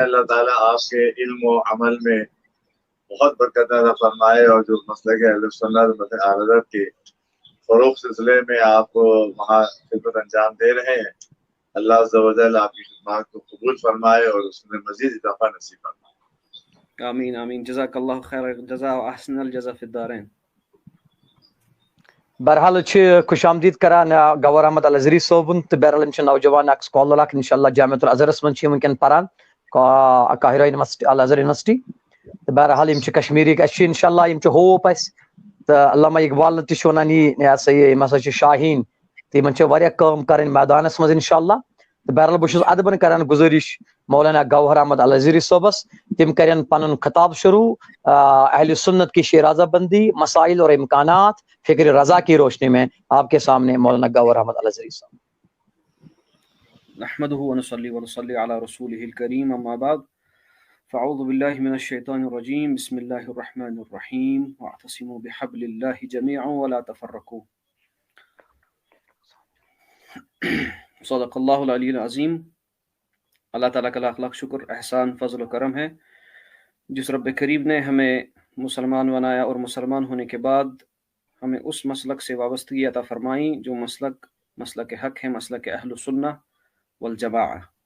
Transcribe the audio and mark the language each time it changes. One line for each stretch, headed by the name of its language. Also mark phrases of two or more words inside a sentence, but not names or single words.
Urdu: اللہ تعالیٰ آپ کے علم و عمل میں بہت برکت عطا فرمائے، اور جو مسلک اہل سنت حضرت کے فروغ سلسلے میں آپ وہاں خدمت انجام دے رہے ہیں، اللہ
Arabic: عز و جل
Urdu: آپ کی خدمات کو قبول فرمائے اور اس میں مزید اضافہ نصیب فرمائے.
Arabic: آمین آمین. جزاک اللہ خیر جزا و احسن الجزا فی الدارین.
Kashmiri: بہرحال خوش آمدید کران گوہر احمد الازہری صوبن تو بہرحال نوجوان اک سکالر اک انشاءاللہ جامعۃ الازہرس من ونکن پران قاہرہ یونیورسٹی الازہر یونیورسٹی. تو بہرحال کشمیری انشاءاللہ ہوپ اس تو علامہ اقبال تہ ونان یہ سا یہ ہسا شاہین تو ان واریاہ کام کریں میدانس مز انشاءاللہ. تو بہرحال بہت ادبن کران گزارش مولانا گوہر احمد الازہری صوبس تم کرن پن خطاب شروع
Urdu: اہل سنت کی شیرازہ بندی، مسائل اور امکانات، فکر رضا کی روشنی میں. آپ کے سامنے مولانا گوہر احمد الازہری صاحب.
Arabic: نحمده ونصلي ونصلي على رسوله الكريم، اما بعد فاعوذ بالله من الشيطان الرجيم. بسم الله الرحمن الرحيم. واعتصموا بحبل الله جميعا ولا تفرقوا. صدق اللہ العلی العظیم.
Urdu: اللہ تعالیٰ کا لاکھ لاکھ شکر، احسان، فضل و کرم ہے جس رب کریم نے ہمیں مسلمان بنایا اور مسلمان ہونے کے بعد ہمیں اس مسلک سے وابستگی عطا فرمائی جو مسلک حق ہے، مسلک
Arabic: اہل السنہ والجماعہ.